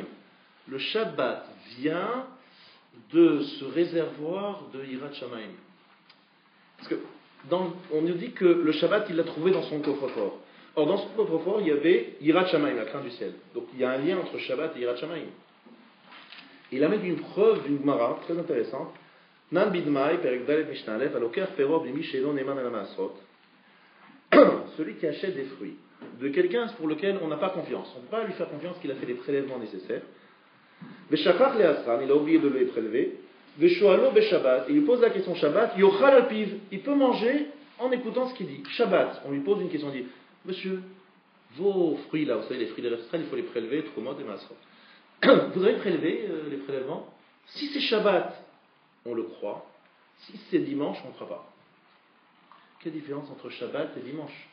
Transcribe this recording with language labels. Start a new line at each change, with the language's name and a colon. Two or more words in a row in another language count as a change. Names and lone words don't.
French: Le Shabbat vient de ce réservoir de
Hebrew: יראת שמים.
French: Parce que on nous dit que le Shabbat, il l'a trouvé dans son coffre-fort. Or, dans son coffre-fort, il y avait
Hebrew: יראת שמים,
French: la crainte du ciel. Donc, il y a un lien entre Shabbat et
Hebrew: יראת שמים.
French: Il amène une preuve d'une Gemara très intéressante.
Hebrew: נאן בדמאי פרק דלת משנה אלף הלוקח פירות ממי שלא נאמן על מעשרות.
French: Celui qui achète des fruits de quelqu'un pour lequel on n'a pas confiance. On ne peut pas lui faire confiance qu'il a fait les prélèvements nécessaires.
Hebrew: ושכח לעשרן,
French: il a oublié de les prélever.
Hebrew: ושואלו בשבת,
French: il lui pose la question Shabbat,
Hebrew: יאכל על פיו,
French: il peut manger en écoutant ce qu'il dit. Shabbat, on lui pose une question, on dit monsieur, vos fruits là, vous savez, les fruits des Israël, il faut les prélever, trumot et masrot. Vous avez prélevé les prélèvements? Si c'est Shabbat, on le croit. Si c'est dimanche, on ne croit pas. Quelle différence entre Shabbat et dimanche?